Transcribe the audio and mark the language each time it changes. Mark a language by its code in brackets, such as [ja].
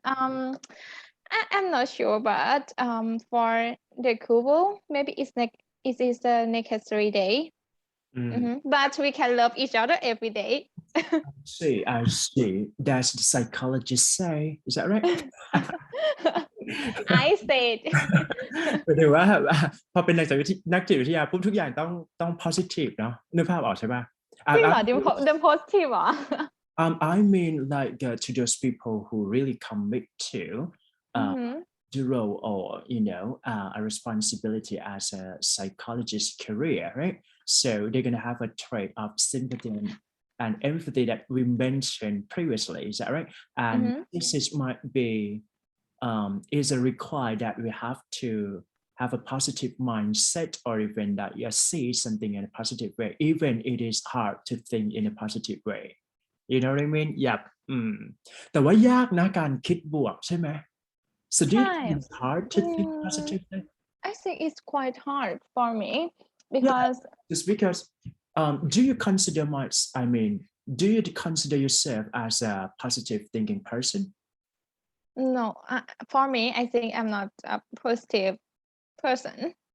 [en] And I'm not sure, but for the couple, maybe it is the necessary day. mm. But we can love each other every day. I see. That's the psychologist say. Is that right? I said [th] หมายถึงว่าพอเป็นนักจิตวิทยาปุ๊บทุกอย่างต้อง positive เนาะนึกภาพออกใช่ป่ะ จริงเหรอ [en] I the positive เหรอ I mean, like to those people who really commit to uh, the role, or a responsibility as a psychologist career, right? So they're gonna have a trait of sympathy and empathy that we mentioned previously. Is that right? And this is might be is a require that we have to have a positive mindset, or even that you see something in a positive way, even it is hard to think in a positive way. You know what I mean? Yep. [th] แต่ว่ายากนะการคิดบวกใช่ไหม [en] So do you think [th] ใช่ [en] it's hard to think positively? I think it's quite hard for me Yeah, because just because do you consider I mean, do you consider yourself as a positive thinking person? no, for me I think I'm not a positive person